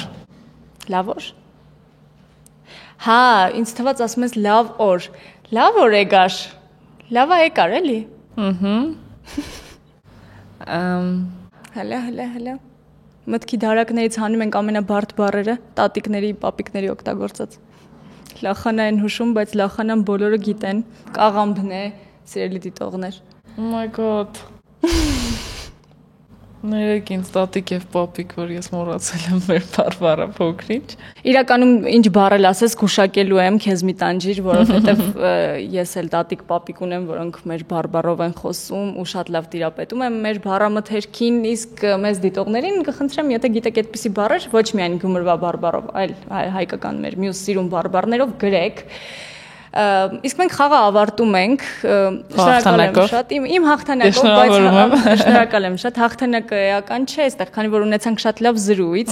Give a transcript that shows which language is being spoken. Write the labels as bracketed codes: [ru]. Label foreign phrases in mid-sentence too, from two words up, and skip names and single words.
[hy] Լավոր։ Հա, ինձ թվաց ասում ես լավ օր։ Լավ օր եկար։ Լավա եկար, էլի։ Հələ։ Մտքի դարակներից հանում ենք ամենաբարդ բառերը, տատիկների, պապիկների օգտագործած։ Լախանա են հուշում, բայց լախանան բոլորը գիտեն։ Կաղամբն է, սիրելի դիտողներ։ [en] Oh my god։ [hy] Ներեք ինձ տատիկ եւ պապիկ, որ ես մոռացել եմ մեր բարբառը փոքրինչ։ Իրականում ինչ բառել ասես գուշակելու եմ քեզ մի տանջիր, որովհետեւ ես էլ տատիկ պապիկ ունեմ, որոնք մեր բարբառով են խոսում ու շատ լավ տիրապետում եմ մեր բառամթերքին, իսկ մեզ դիտողներին կխնդրեմ, եթե գիտեք այդպիսի բառեր, ոչ միայն գյումրվա բարբառով, այլ հայկական մեր մյուս սիրուն բարբառներով գրեք։ Իսկ մենք խաղը ավարտում ենք, շնորհակալ եմ շատ, իմ հաղթանակով, բայց շնորհակալ եմ շատ, հաղթանակը էական չէ, այստեղ քանի որ ունեցանք շատ լավ զրույց։